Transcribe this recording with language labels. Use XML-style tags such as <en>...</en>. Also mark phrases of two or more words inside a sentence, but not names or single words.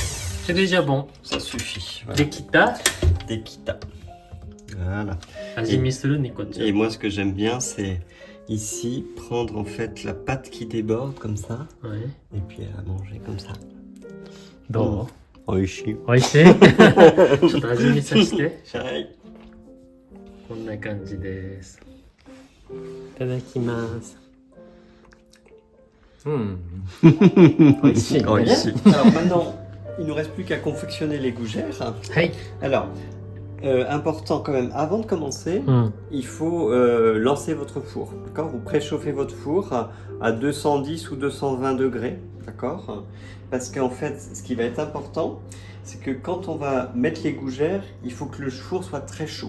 <fr>c'est déjà bon. ça suffit. Voilà. Dekita. Voilà. Et moi, ce que j'aime bien, c'est ici prendre en fait la pâte qui déborde comme ça, et puis à manger comme ça. Donc, Oishi.</fr> <ja>おいしいちょっと味見させて。はい。こんな感じです。いただきます。おいしいね。</ja> <fr>Alors maintenant, il ne nous reste plus qu'à confectionner les gougères.</fr> <ja>はい。</ja> <fr>Alors, important quand même, avant de commencer, il faut lancer votre four. D'accord? Vous préchauffez votre four à 210 ou 220 degrés. D'accord? Parce qu'en fait, ce qui va être important, c'est que quand on va mettre les gougères, il faut que le four soit très chaud.</fr>